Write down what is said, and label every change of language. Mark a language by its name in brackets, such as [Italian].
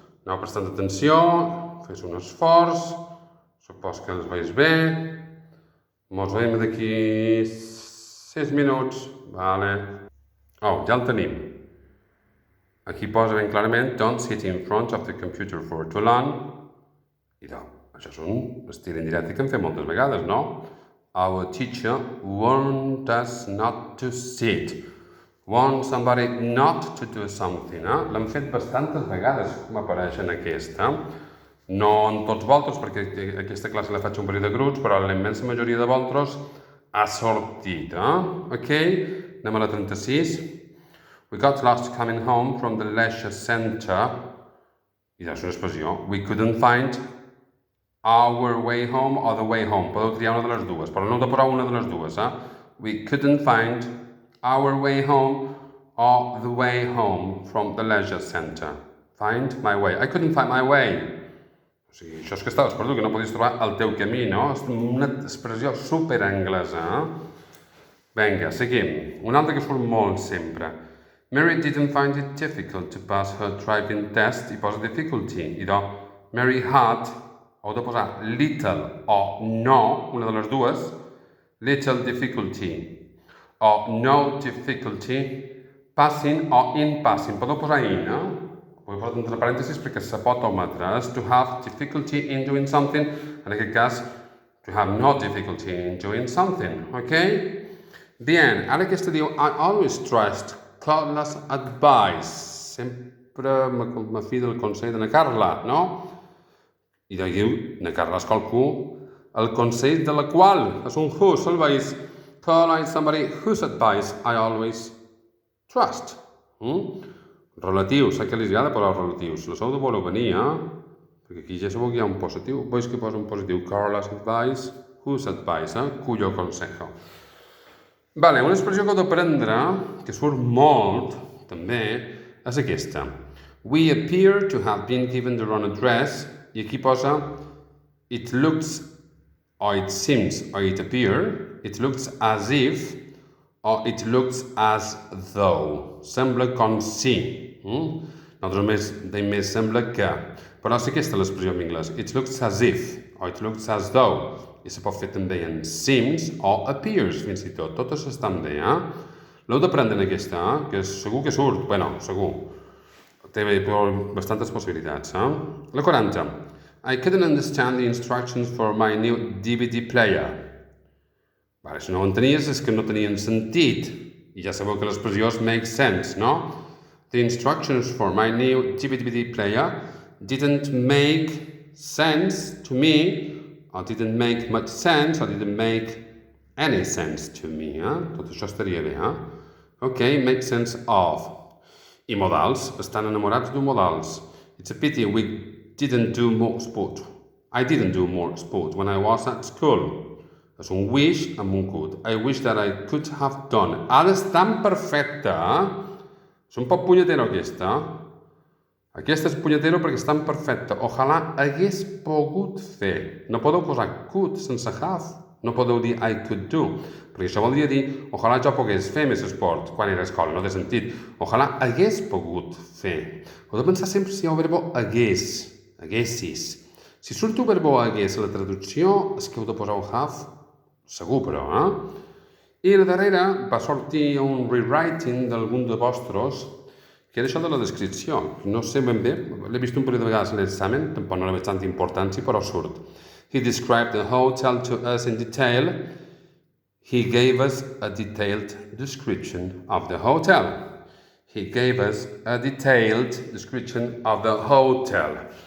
[Catalan] Aneu prestant atenció, fes un esforç, supos que els veus bé. Mos veiem d'aquí 6 minuts, vale. Oh, ja el tenim. Aquí posa ben clarament, [English] don't sit in front of the computer for too long. [Catalan] Idò, això és un estil indirecte que hem fet moltes vegades, no? [English] Our teacher warned us not to sit. Want somebody not to do something, [Catalan] L'hem fet bastantes vegades, m'apareix en aquesta. No en tots vosaltres, perquè aquesta classe la faig un període de grups, però la immensa majoria de vosaltres ha sortit, Ok? Anem a la 36. [English] We got lost coming home from the leisure center. [Catalan] I és una expressió. [English] We couldn't find our way home or the way home. [Catalan] Podeu triar una de les dues, [English] però no heu de posar una de les dues, We couldn't find our way home or the way home from the leisure center. Find my way. I couldn't find my way. [Catalan] O sigui, això és que estaves perdut, que no podies trobar el teu camí, no? És una expressió superanglesa, Vinga, seguim. Una altra que surt molt sempre. [English] Mary didn't find it difficult to pass her driving test. [Catalan] I posa difficulty. Idò, Mary had, heu de posar little o no, una de les dues, little difficulty o no difficulty, passing o in passing. Podeu posar in, Ho he posat entre parèntesis perquè se pot ometre. [English] És to have difficulty in doing something, [Catalan] en aquest cas, [English] to have no difficulty in doing something, ok? [Catalan] Bien, ara aquesta diu, [English] I always trust Carla's advice. [Catalan] Sempre me fido del consell de na Carla, no? I de diu, na Carla és qualcú, el consell de la qual, és un whose, el veus? [English] Carla is somebody whose advice I always trust. [Catalan] Relatius, sé que li agrada posar relatius. Les heu de voler venir, Perquè aquí ja sabeu que hi ha un positiu. Veus que posa un positiu. [English] Carla's advice, whose advice, [Spanish] Cuyo consejo. [Catalan] Vale, una expressió que heu d'aprendre, que surt molt, també, és aquesta. [English] We appear to have been given the wrong address, [Catalan] i aquí posa [English] it looks, or it seems, or it appear, it looks as if, or it looks as though. [Catalan] Sembla com si. Nosaltres més sembla que. Però sí que aquesta és l'expressió en anglès. [English] It looks as if, or it looks as though. [Catalan] I se pot fer també en seems o appears, fins i tot. Totes estan bé, L'heu d'aprendre en aquesta, que segur que surt. Bueno, segur. Té bastantes possibilitats, La 40. [English] I couldn't understand the instructions for my new DVD player. [Catalan] Vale, si no ho entenies és que no tenien sentit. I ja sabeu que l'expressió és make sense, no? [English] The instructions for my new DVD player didn't make sense to me, or didn't make much sense, or didn't make any sense to me, [Catalan] Tot això estaria bé, [English] Ok, make sense of. [Catalan] I modals, estan enamorats d'un modals. [English] It's a pity we didn't do more sport. I didn't do more sport when I was at school. [Catalan] És un wish amb un could. [English] I wish that I could have done. [Catalan] Ara és tan perfecta, És un poc punyetero aquesta. Aquesta és punyetero perquè és tan perfecta. Ojalà hagués pogut fer. No podeu posar could sense have. No podeu dir [English] I could do. [Catalan] Perquè això voldria dir ojalà jo pogués fer més esport quan era a escola. No té sentit. Ojalà hagués pogut fer. Heu de pensar sempre si hi ha el verbo hagués. Haguessis. Si surt el verbo hagués a la traducció, és que heu de posar el have. Segur, però, I a la darrera va sortir un rewriting d'algun de vostres, que era això de la descripció. No sé ben bé, l'he vist un parell de vegades a l'examen, tampoc no li veig tanta importància, però surt. [English] He described the hotel to us in detail. He gave us a detailed description of the hotel. He gave us a detailed description of the hotel.